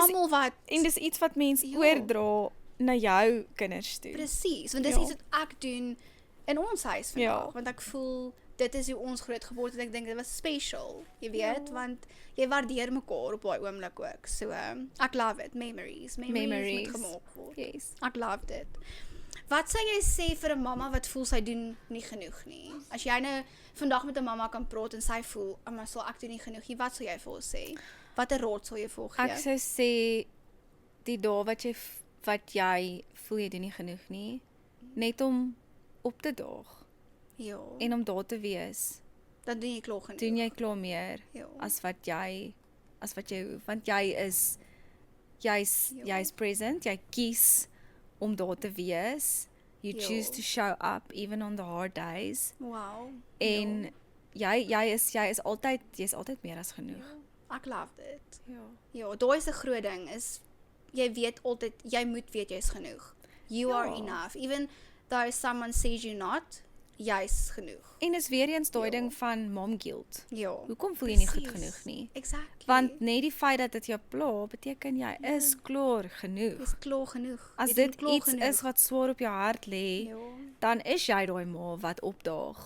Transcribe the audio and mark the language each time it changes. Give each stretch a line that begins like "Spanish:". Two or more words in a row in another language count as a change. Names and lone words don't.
Afrikaans: dis- almal wat En dis iets wat mens Ja. oordra na jou kinders toe. presies, want dis Ja. iets wat ek doen in ons huis vandag, Ja. want ek voel dit is hoe ons groot geword het en ek dink dit was special, jy weet, want jy waardeer mekaar op daai oomblik ook. So ek
English: love it,
Afrikaans: memories moet gemaak word.
English: Yes.
Afrikaans: Ek love dit. Wat sou jy sê vir 'n mamma wat voel sy doen nie genoeg nie? As jy nou vandag met 'n mamma kan praat en sy voel, "Amma, sal ek doen nie genoeg nie." Wat sou jy vir haar sê? Watter raad sal jy vir haar Ek gee? sou sê die dae wat jy voel jy doen nie genoeg nie, net om op te daag Ja. en om daar te wees. Dan doen jy klaar genoeg. Doen jy klaar meer Ja. as wat jy hoef, want jy's Ja. present, jy kies om daar te wees.
English: You
Afrikaans: Ja.
English: choose to show up even on the hard days. Wow.
Afrikaans: En jy's altyd meer as genoeg. Ek love dit. Ja. Ja, daai is 'n groot ding is jy weet altyd, jy moet weet jy's genoeg.
English: You are enough. Even though someone says you're not,
Afrikaans: jy's genoeg. En is weer eens daai ding van
English: mom guilt.
Afrikaans: Ja. Hoekom voel jy nie goed Precies. genoeg nie?
English: Exactly.
Afrikaans: Want net die feit dat dit jou pla, beteken jy is klaar genoeg. Jy's klaar genoeg. As Jy doen dit klaar iets genoeg. is wat swaar op jou hart lê, Ja. dan is jy daai ma wat opdaag